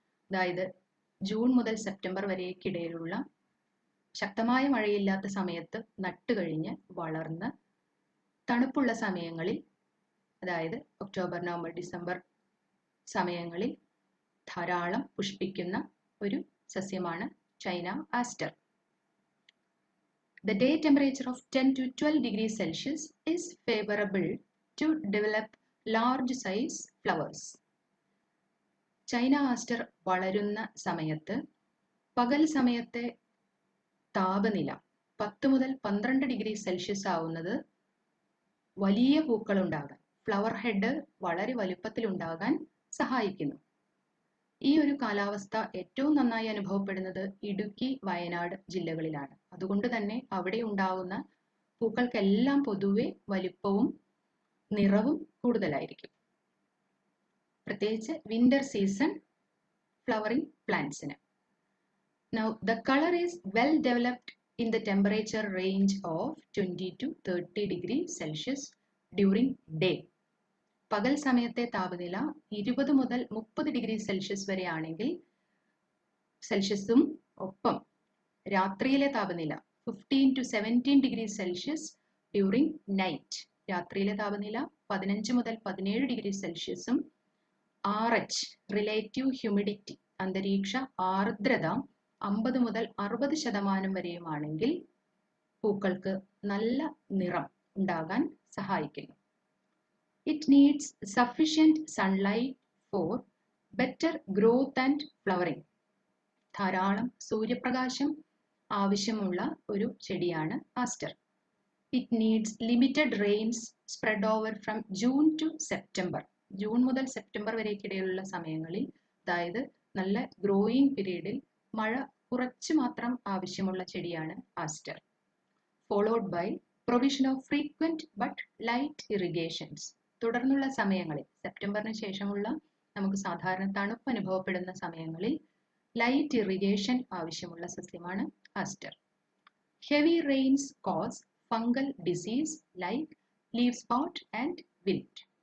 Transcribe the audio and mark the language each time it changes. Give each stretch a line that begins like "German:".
Malayalam: അതായത് ജൂൺ മുതൽ സെപ്റ്റംബർ വരെക്കിടയിലുള്ള ശക്തമായ മഴയില്ലാത്ത സമയത്ത് നട്ടുകഴിഞ്ഞ് വളർന്ന് തണുപ്പുള്ള സമയങ്ങളിൽ, അതായത് ഒക്ടോബർ, നവംബർ, ഡിസംബർ സമയങ്ങളിൽ ധാരാളം പുഷ്പിക്കുന്ന ഒരു സസ്യമാണ് China Aster.
English: The day temperature of 10 to 12 degrees Celsius is favorable to develop large size flowers.
Malayalam: China Aster വളരുന്ന സമയത്ത് പകൽ സമയത്തെ താപനില 10 മുതൽ 12 ഡിഗ്രി സെൽഷ്യസ് ആവുന്നത് വലിയ പൂക്കൾ ഉണ്ടാകാൻ, ഫ്ലവർ ഹെഡ് വളരെ വലുപ്പത്തിലുണ്ടാകാൻ സഹായിക്കുന്നു. ഈ ഒരു കാലാവസ്ഥ ഏറ്റവും നന്നായി അനുഭവപ്പെടുന്നത് ഇടുക്കി, വയനാട് ജില്ലകളിലാണ്. അതുകൊണ്ട് തന്നെ അവിടെ ഉണ്ടാകുന്ന പൂക്കൾക്കെല്ലാം പൊതുവെ വലിപ്പവും നിറവും കൂടുതലായിരിക്കും, പ്രത്യേകിച്ച് winter season flowering പ്ലാന്റ്സിന്.
English: Now the color is well developed in the temperature range of 20 to 30 degrees Celsius during day.
Malayalam: പകൽ സമയത്തെ താപനില 20 മുതൽ 30 ഡിഗ്രി സെൽഷ്യസ് വരെ ആണെങ്കിൽ സെൽഷ്യസും ഒപ്പം രാത്രിയിലെ താപനില 15 to 17 degree Celsius
English: During night.
Malayalam: രാത്രിയിലെ താപനില 15 മുതൽ 17 ഡിഗ്രി സെൽഷ്യസും RH റിലേറ്റീവ് ഹ്യൂമിഡിറ്റി അന്തരീക്ഷ ആർദ്രത 50 മുതൽ 60% വരെയുമാണെങ്കിൽ പൂക്കൾക്ക് നല്ല നിറം ഉണ്ടാകാൻ സഹായിക്കുന്നു.
English: It needs sufficient sunlight for better growth and flowering.
Malayalam: ധാരാളം സൂര്യപ്രകാശം ആവശ്യമുള്ള ഒരു ചെടിയാണ് Aster.
English: It needs limited rains spread over from June to September.
Malayalam: June മുതൽ സെപ്റ്റംബർ വരെക്കിടയിലുള്ള സമയങ്ങളിൽ, അതായത് നല്ല ഗ്രോയിങ് പീരീഡിൽ മഴ കുറച്ച് മാത്രം ആവശ്യമുള്ള ചെടിയാണ് Aster.
English: Followed by provision of frequent but light irrigations.
Malayalam: തുടർന്നുള്ള സമയങ്ങളിൽ, സെപ്റ്റംബറിന് ശേഷമുള്ള നമുക്ക് സാധാരണ തണുപ്പ് അനുഭവപ്പെടുന്ന സമയങ്ങളിൽ ലൈറ്റ് ഇറിഗേഷൻ ആവശ്യമുള്ള സസ്യമാണ് Aster.
English: Heavy rains cause fungal disease like leaf spot and wilt.